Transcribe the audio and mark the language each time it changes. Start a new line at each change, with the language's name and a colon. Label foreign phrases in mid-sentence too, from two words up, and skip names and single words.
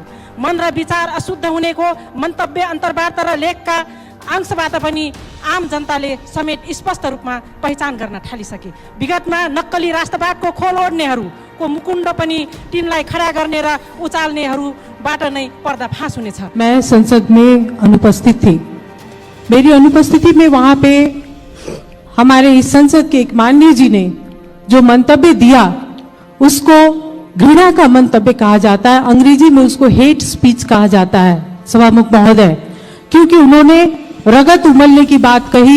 Nepali: मन र विचार अशुद्ध हुनेको मन्तव्य, अन्तर्वार्ता र लेखका अंशबाट पनि आम जनताले समेत स्पष्ट रूपमा पहिचान गर्न थालिसके। विगतमा नक्कली राष्ट्रवादको खोल ओड्नेहरूको मुकुण्ड पनि तिनलाई खडा गर्ने र उचाल्नेहरूबाट नै पर्दाफास हुनेछ।
Hindi: मैं संसद में अनुपस्थित थी। मेरी अनुपस्थिति में वहां पे हमारे इस संसद के एक माननीय जी ने जो मंतव्य दिया उसको घृणा का मंतव्य कहा जाता है, अंग्रेजी में उसको
English: hate speech
Hindi: कहा जाता है सभामुख महोदय, क्योंकि उन्होंने रगत उमलने की बात कही।